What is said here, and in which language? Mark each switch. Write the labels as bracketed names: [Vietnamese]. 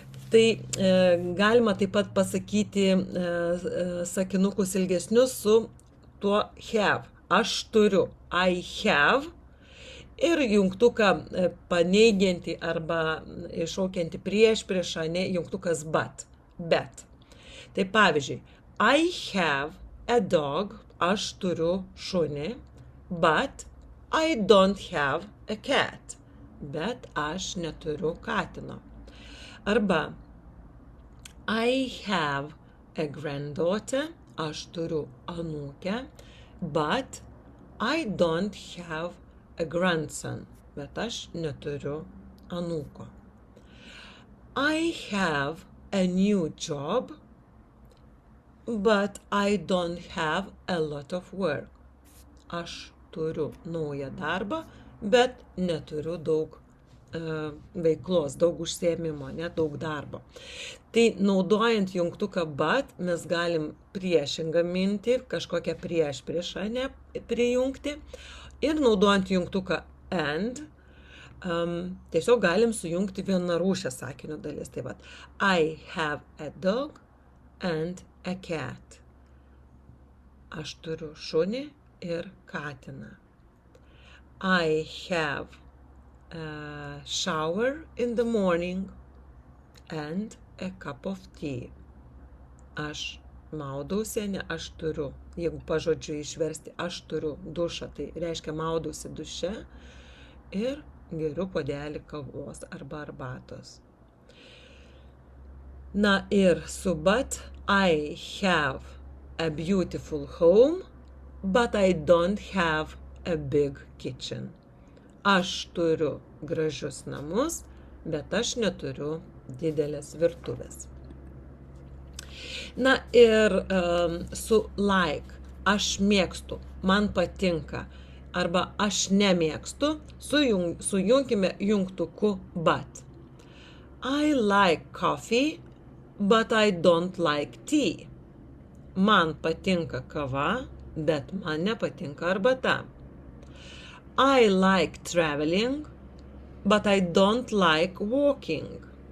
[Lithuanian] Tai galima taip pat pasakyti sakinukus ilgesnius su tuo have. Aš turiu, [English] I have. [Lithuanian] Ir jungtuką paneigianti arba iššaukianti priešpriešą, ne jungtukas but. Bet. Tai pavyzdžiui, [English] I have a dog, [Lithuanian] aš turiu šunį, [English] but I don't have a cat. [Lithuanian] Bet aš neturiu katino. Arba [English] I have a granddaughter, [Lithuanian] aš turiu anūkę, [English] but I don't have a grandson, [Lithuanian] bet aš neturiu anūko. [English] I have a new job, but I don't have a lot of work. [Lithuanian] Aš turiu naują darbą, bet neturiu daug veiklos, daug užsiėmimo, daug darbo. Tai naudojant jungtuką but, mes galim priešingą mintį, kažkokią priešpriešą prijungti. Ir naudojant jungtuką and, tiesiog galim sujungti vienarūšę sakinio dalis. Tai vat, [English] I have a dog and a cat. [Lithuanian] Aš turiu šunį ir katiną. [English] I have a shower in the morning and a cup of tea. [Lithuanian] Aš maudausi, ne aš turiu. Jeigu pažodžiu išversti, aš turiu dušą, tai reiškia maudausi duše ir geriu puodelį kavos arba arbatos. Na ir su [English] but, I have a beautiful home, but I don't have a big kitchen. [Lithuanian] Aš turiu gražius namus, bet aš neturiu didelės virtuvės. Na ir su like, aš mėgstu, man patinka, arba aš nemėgstu, sujunkime jungtuku but. [English] I like coffee, but I don't like tea. [Lithuanian] Man patinka kava, bet man nepatinka arbata. [English] I like traveling, but I don't like walking.